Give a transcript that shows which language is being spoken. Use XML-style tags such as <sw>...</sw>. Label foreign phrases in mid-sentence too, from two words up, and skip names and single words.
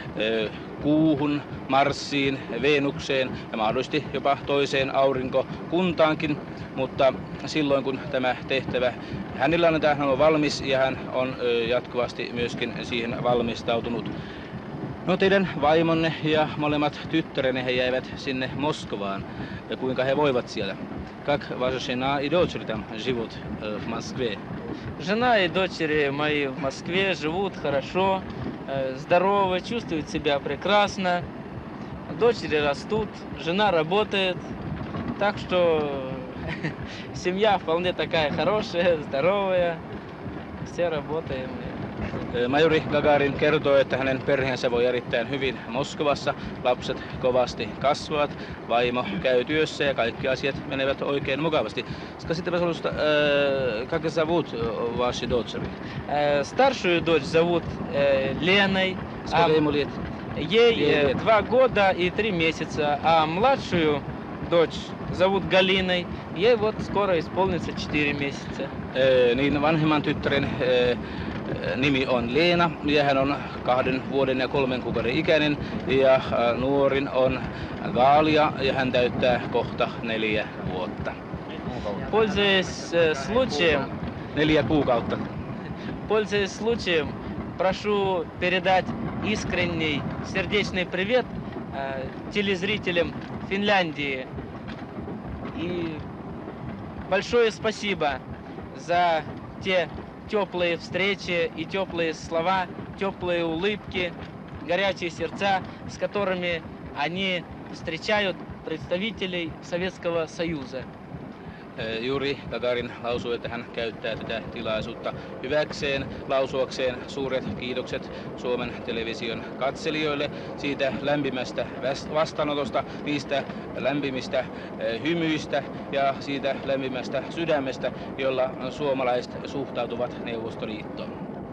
<fi>Kuuhun, Marsiin, Venukseen ja mahdollisesti jopa toiseen aurinkokuntaankin, mutta silloin kun tämä tehtävä hänellä annetaan, hän on valmis ja hän on jatkuvasti myöskin siihen valmistautunut. No teidän vaimonne ja molemmat tyttärenne he jäivät sinne Moskovaan. Ja kuinka he voivat siellä?</fi> <ru>Как ваша жена и дочери там живут в Москве? Жена и дочери мои в Москве живут хорошо, здоровы, чувствуют себя прекрасно. Дочери растут, жена работает. Так что семья вполне такая хорошая, здоровая. Все работаем.</ru> <fi>Majuri Gagarin kertoo, että hänen perheensä voi erittäin hyvin Moskovassa. Lapset kovasti kasvavat, vaimo käy työssä ja kaikki asiat menevät oikein mukavasti.</fi> <ru>Скажите, пожалуйста, как зовут ваши дочери? Старшую дочь зовут Леной. Сколько ему лет? Ей 2 года и 3 месяца. А младшую дочь зовут Галиной. Ей вот скоро исполнится 4 месяца.</ru> <fi>Niin vanhemman tyttären nimi on Leena ja hän on 2 vuoden ja 3 kuukauden ikäinen ja nuorin on Gaalia ja hän täyttää kohta 4 vuotta.</fi> <ru>Пользуясь случаем,</ru> <fi>4 kuukautta.</fi> <ru>Пользуясь случаем, прошу передать искренний сердечный привет телезрителям Финляндии. И большое спасибо за те теплые встречи и теплые слова, теплые улыбки, горячие сердца, с которыми они встречают представителей Советского Союза.</ru> <fi>Juri Gagarin lausui, että hän käyttää tätä tilaisuutta hyväkseen, lausuakseen suuret kiitokset Suomen television katselijoille siitä lämpimästä vastaanotosta, niistä lämpimistä hymyistä ja siitä lämpimästä sydämestä, jolla suomalaiset suhtautuvat Neuvostoliittoon.</fi>